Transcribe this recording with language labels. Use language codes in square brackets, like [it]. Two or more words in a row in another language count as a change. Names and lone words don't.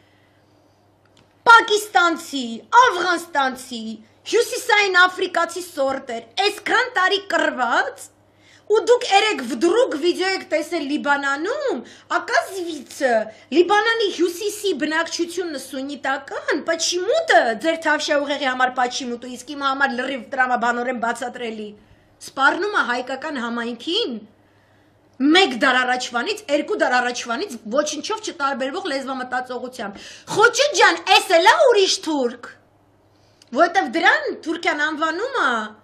[hy] Պակիստանցի, Աֆղանստանցի, Հյուսիսային աֆրիկացի սորտեր, այսքան տարի կռված ու դուք երեք վդրուկ վիդեո եք տեսել Լիբանանում, оказывается, Լիբանանի հյուսիսի բնակչությունը սուննիտական, почему-то ձեր թավշյա ուղեղի համար почему-то, իսկ իմ համար լրիվ տրամաբանորեն բացատրելի։ Սպառնում է հայկական համայնքին 1 դար առաջվանից, 2 դար առաջվանից ոչինչով չտարբերվող լեզվամտածողությամբ։ Խոչի ջան, էս էլ է ուրիշ թուրք։ Որտեվ դրան Թուրքիան անվանում է